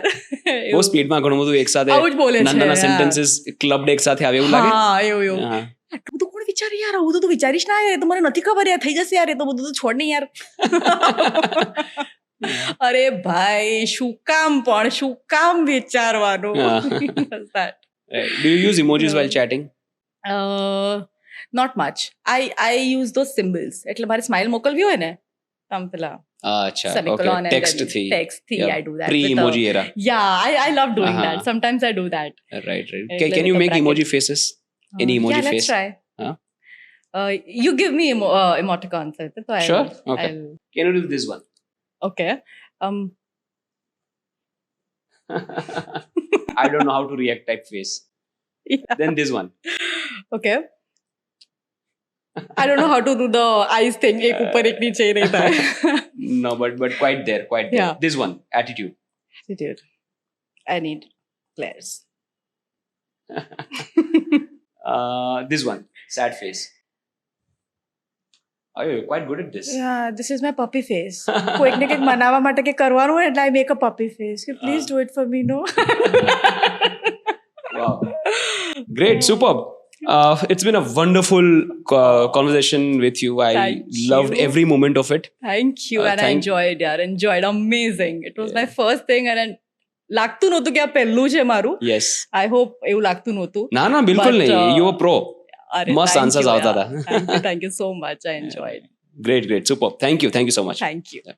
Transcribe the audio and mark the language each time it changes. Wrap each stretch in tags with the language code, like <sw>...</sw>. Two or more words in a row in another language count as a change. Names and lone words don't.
<gu>બહુ સ્પીડમાં ઘણું બધું એક સાથે આવું જ બોલે છે, નાના</gu> <en>sentences clubbed</en> <gu>એક સાથે આવે એવું લાગે. હા એવું આટલું બધું કોણ વિચારે યાર, આવું તો તું વિચારીશ ના યાર, એ તો મને નથી ખબર યાર, થઈ જશે યાર, એ તો બધું તો છોડ નહીં યાર. અરે ભાઈ શું કામ વિચારવાનું.</gu> <en>Do you use emojis while chatting? Not much. I use those symbols.</en> <gu>એટલે મારે સ્માઇલ મોકલવી હોય ને આમ પેલા અચ્છા,</gu> <en>semicolon okay. and Text then</en> <gu>થી.</gu> <en>text થી I do that. Pre-emoji era. Yeah, I love doing that. Sometimes I do that. Right.</en> <gu>એટલે</gu> <en>Can you with a make bracket. emoji faces? Any emoji yeah, face? let's try. Huh? You give me emoticons. So Sure. Okay. Can you do this one? Okay. I don't know how to react type face. Yeah. Then this one. Okay. I don't know how to do the eyes thing.</en> <hi>एक ऊपर एक नीचे ही रहता है.</hi> <en>No, but quite there. Yeah. This one, attitude. Attitude. I need glares. This one, sad face. Oh, you're quite good at this. Yeah, this is my puppy face.</en> <gu>કોઈક ને કંઈક મનાવવા માટે કે કરવાનું હોય એટલે</gu> <en>I make a puppy face. Please do it for me, no? Wow. Great, superb. It's been a wonderful conversation with you. I loved every moment of it. Thank you. And I enjoyed, yaar. Enjoyed. Amazing. It was my first thing and</en> <gu>લાગતું નહોતું કે આ પહેલું છે મારું.</gu> <en>Yes. I hope</en> <gu>એવું લાગતું નહોતું. ના બિલકુલ નહીં.</gu> <en>You were pro.</en> <gu>મસ્ત આન્સર્સ આવતા હતા.</gu> <en>Thank you so much. I enjoyed. Great. Superb. Thank you so much. Thank you.</en>